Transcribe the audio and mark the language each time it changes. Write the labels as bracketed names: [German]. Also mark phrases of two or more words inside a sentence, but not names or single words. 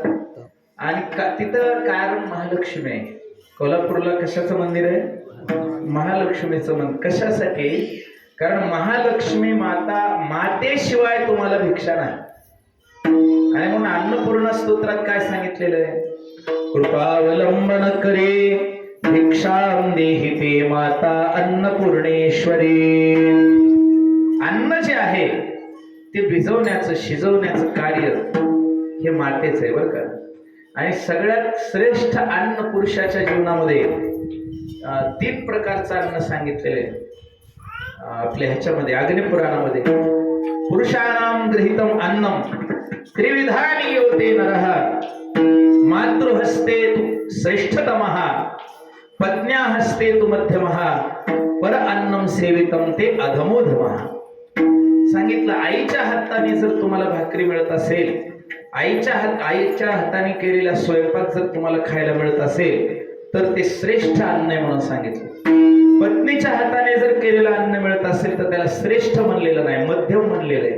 [Marathi] आणि तिथं कारण महालक्ष्मी आहे. कोल्हापूरला कशाचं मंदिर आहे? महालक्ष्मीचं मंदिर. कशासाठी? कारण महालक्ष्मी मातेशिवाय तुम्हाला भिक्षा नाही. आणि म्हणून अन्नपूर्णा स्तोत्रात काय सांगितलेलं आहे? [Sanskrit] कृपावलंबन करे भिक्षां देहि ते माता अन्नपूर्णेश्वरी. [Marathi] अन्न जे आहे ते भिजवण्याचं शिजवण्याचं कार्य हे मातेच आहे बरं का. आणि सगळ्यात श्रेष्ठ अन्न पुरुषाच्या जीवनामध्ये 3 प्रकारचं अन्न सांगितलेलं आहे आपल्या ह्याच्यामध्ये अग्निपुराणामध्ये. [Sanskrit] पुरुषाणाम गृहीतम अन्नम त्रिविधानी योते नरः मातृहस्ते तु श्रेष्ठतमः पत्न्या हस्ते तु मध्यमः पर अन्नम सेवितम ते अधमोधमः. [Marathi] सांगितलं आईच्या हाताने जर तुम्हाला भाकरी मिळत असेल, आईच्या हाताने केलेला स्वयंपाक जर तुम्हाला खायला मिळत असेल तर ते श्रेष्ठ अन्न आहे म्हणून सांगितलं. पत्नीच्या हाताने जर केलेलं अन्न मिळत असेल तर त्याला श्रेष्ठ म्हणलेलं नाही, मध्यम म्हणलेलं आहे.